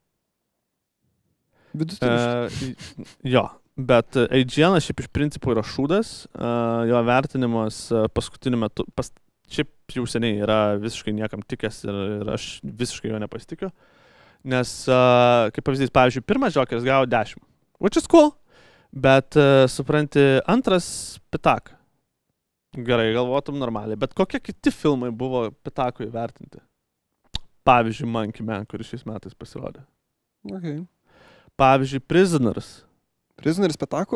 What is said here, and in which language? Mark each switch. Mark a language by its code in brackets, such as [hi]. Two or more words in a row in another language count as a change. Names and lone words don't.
[lt] Jo, bet IGN šiaip iš principo yra šūdas, jo vertinimas paskutiniu metu, šiaip jau seniai yra visiškai niekam tikęs ir aš visiškai jo nepasitikiu, nes, kaip pavyzdys, pavyzdžiui, pirmas Jokeris gavo 10, [en] which is cool. [lt] Bet, supranti, antras pitaka. Gerai, galvotum normaliai. Bet kokie kiti filmai buvo pitakui vertinti? Pavyzdžiui, Monkey Man, kuris šiais metais pasirodė. Okay. Pavyzdžiui, Prisoners. Prisoners pitako?